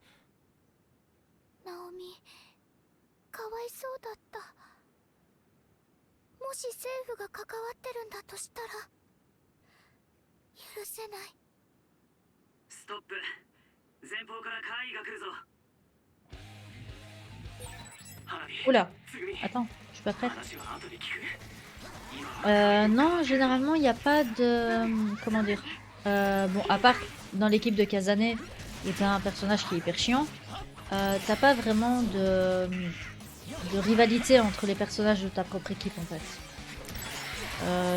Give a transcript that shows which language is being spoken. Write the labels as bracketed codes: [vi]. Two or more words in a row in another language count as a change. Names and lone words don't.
[ja] ナオミ、かわいそうだった。もし政府が関わってるんだとしたら許せない。ストップ。前方から怪異が来るぞ。 [fr] Oula. Attends, je suis pas prête. Non, généralement, il n'y a pas de... Comment dire bon, à part dans l'équipe de Kazane, où t'as un personnage qui est hyper chiant, t'as pas vraiment de rivalité entre les personnages de ta propre équipe, en fait.